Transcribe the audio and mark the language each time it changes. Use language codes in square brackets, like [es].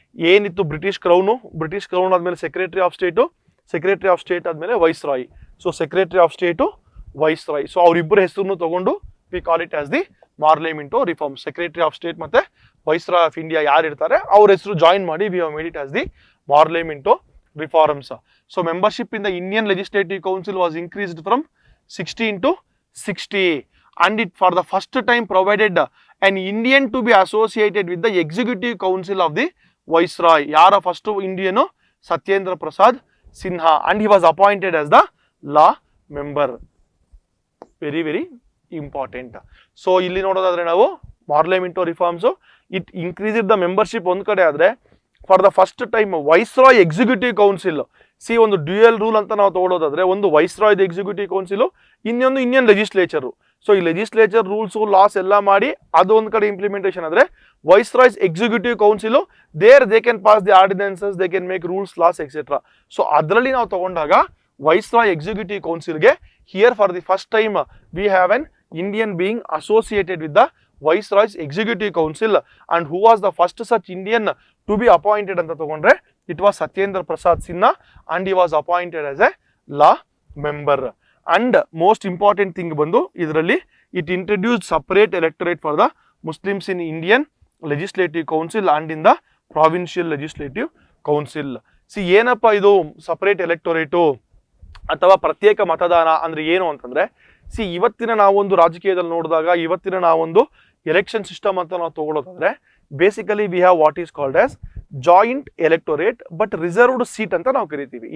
[kn] ಏನಿತ್ತು British crown ಆದ್ಮೇಲೆ secretary of state ಆದ್ಮೇಲೆ viceroy. So secretary of state viceroy. So ಅವರಿಬ್ಬರ ಹೆಸರನ್ನು ತಗೊಂಡು [en] We call it as the Morley Minto reforms. [kn] Secretary of state ಮತ್ತೆ viceroy of India ಯಾರು ಇರ್ತಾರೆ ಅವ್ರ ಹೆಸರು ಜಾಯಿನ್ ಮಾಡಿ [en] We have made it as the Morley Minto reforms. So membership in the Indian legislative council was increased from 16 to 60, and it for the first time provided an Indian to be associated with the executive council of the viceroy. [kn] ಯಾರ first Indian? [en] Satyendra Prasad Sinha, and he was appointed as the law member. Very very important. [kn] So ಇಲ್ಲಿ ನೋಡೋದಾದ್ರೆ ನಾವು ಮಾರ್ಲೆ Minto reforms [en] it increased the membership [kn] ಒಂದ್ ಕಡೆ ಆದ್ರೆ, [en] for the first time [kn] viceroy executive council, ಒಂದು dual rule ಅಂತ ನಾವು ತಗೊಳ್ಳೋದಾದ್ರೆ ಒಂದು ವೈಸ್ರಾಯ್ ಎಕ್ಸಿಕ್ಯೂಟಿವ್ ಕೌನ್ಸಿಲ್, ಇನ್ನೊಂದು ಇಂಡಿಯನ್ ಲೆಜಿಸ್ಲೇಚರ್. ಸೊ ಈ ಲೆಜಿಸ್ಲೇಚರ್ ರೂಲ್ಸ್ ಲಾಸ್ ಎಲ್ಲ ಮಾಡಿ ಅದು ಒಂದ್ ಕಡೆ ಇಂಪ್ಲಿಮೆಂಟೇಷನ್ ಆದ್ರೆ ವೈಸ್ರಾಯ್ಸ್ executive council [en] There they can pass the ordinances, they can make rules laws etcetera. [kn] So ಅದರಲ್ಲಿ ನಾವು ತಗೊಂಡಾಗ viceroy executive ಕೌನ್ಸಿಲ್ಗೆ [en] here for the first time we have an Indian being associated with the Viceroy's Executive Council, and who was the first such Indian to be appointed [kn] anta tagondre [en] it was Satyendra Prasad Sinha, and he was appointed as a law member. And most important thing [kn] bandu idralli [en] it introduced separate electorate for the Muslims in Indian Legislative Council and in the Provincial Legislative Council. [kn] See ಏನಪ್ಪ ಇದು separate ಎಲೆಕ್ಟೊರೇಟು ಅಥವಾ ಪ್ರತ್ಯೇಕ ಮತದಾನ ಅಂದ್ರೆ ಏನು ಅಂತಂದ್ರೆ, C ಇವತ್ತಿನ ನಾವೊಂದು ರಾಜಕೀಯದಲ್ಲಿ ನೋಡಿದಾಗ ಇವತ್ತಿನ ನಾವೊಂದು ಎಲೆಕ್ಷನ್ ಸಿಸ್ಟಮ್ ಅಂತ ನಾವು ತಗೊಳ್ಳೋದಾದ್ರೆ [en] basically we have what is called as joint electorate but reserved seat [kn] ಅಂತ ನಾವು ಕರಿತೀವಿ.